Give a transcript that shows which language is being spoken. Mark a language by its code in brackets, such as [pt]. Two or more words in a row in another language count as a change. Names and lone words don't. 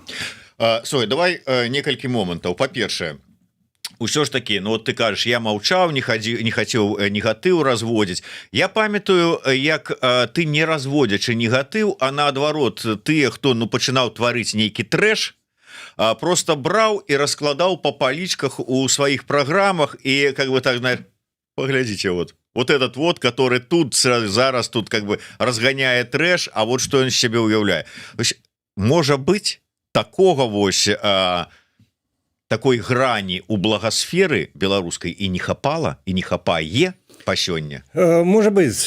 [be] Слухай, давай некалькі момантаў. Па-першае, усё ж таки, [ru] ну вот [be] ты кажаш, я маўчаў, не хацеў негатыў разводзіць. Я памятаю, як ты не разводзячы негатыў, а наадварот, тыя, хто пачынаў тварыць нейкі трэш, просто браў і раскладаў по палічках у сваіх праграмах і [ru] как бы так, [be] поглядзіце, [ru] вот этот вот, который тут зараз тут как бы [be] разганяе трэш, а вот што ён з сябе ўяўляе. Можа быць, такога вось такой грані у благосферы беларускай і не хапала, і не хапае па сёння? Можа быць.